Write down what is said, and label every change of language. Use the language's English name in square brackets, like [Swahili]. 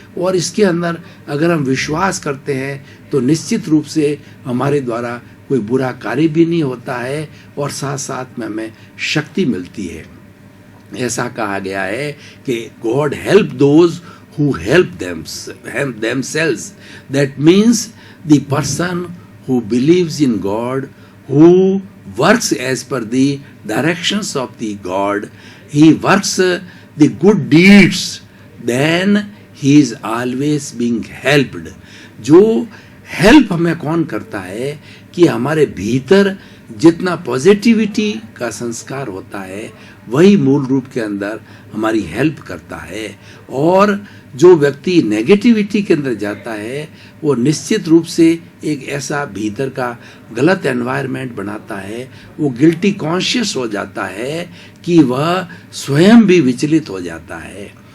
[Hindi] और इसके अंदर अगर हम विश्वास करते हैं तो निश्चित रूप से हमारे द्वारा कोई बुरा कार्य भी नहीं होता है और साथ साथ में हमें शक्ति मिलती है। ऐसा कहा गया है कि [English] God help those who help themselves. That means the person who believes in God, who works as per the directions of the God, he works the good deeds, then he is always being helped. [Hindi] जो help हमें कौन करता है कि हमारे भीतर जितना positivity का संस्कार होता है वही मूल रूप के अंदर हमारी हेल्प करता है, और जो व्यक्ति नेगेटिविटी के अंदर जाता है वो निश्चित रूप से एक ऐसा भीतर का गलत एनवायरनमेंट बनाता है, वो गिल्टी कॉन्शियस हो जाता है कि वह स्वयं भी विचलित हो जाता है।